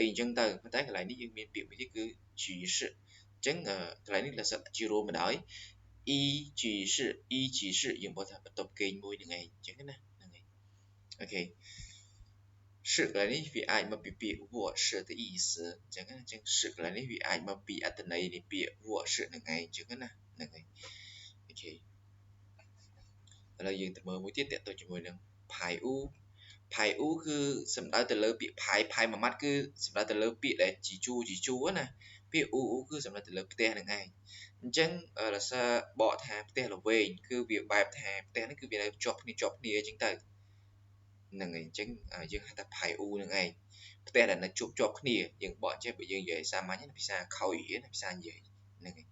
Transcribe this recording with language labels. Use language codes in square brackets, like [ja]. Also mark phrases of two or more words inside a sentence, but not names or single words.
[km] អញ្ចឹងទៅប៉ុន្តែកន្លែងនេះយើងមានពាក្យមួយទៀតគឺជីសអញ្ចឹងកន្លែងនេះលក្ខណៈជារួមមកដោយអ៊ីជីសយើងបកថាបន្ទប់គេមួយហ្នឹងឯងអញ្ចឹងណាហ្នឹងហើយអូខេ是កន្លែងនេះវាអាចមកពីពាក្យ [zh] 卧室的意思 [km] អញ្ចឹង是កន្លែងនេះវាអាចមកពីអត្ថន័យនៃពាក្យ卧室ហ្នឹងឯងអញ្ចឹងណាហ្នឹងហើយអូខេឥឡូវយើងទៅមើលមួយទៀតតទៅជាមួយនឹងផាយអ៊ូគឺសំដៅទៅលើពាក្យផាយមួយម៉ា ត់គឺសំដៅទៅលើពាក្យដែលជីជួណាពាក្យអ៊ូគឺសំដៅទៅលើផ្ទះហ្នឹងឯងអញ្ចឹងរសើរបកថាផ្ទះល្វែងគឺវាបែបថាផ្ទះហ្នឹងគឺវានៅជាប់គ្នាអញ្ចឹងទៅហ្នឹងហើយអញ្ចឹងយើងហៅថាផាយអ៊ូហ្នឹងឯងផ្ទះដែលនៅជាប់គ្នាយើងបកចេះបើយើងនិយាយសាមញ្ញភាសាខូចភាសានិយាយហ្នឹងហើយ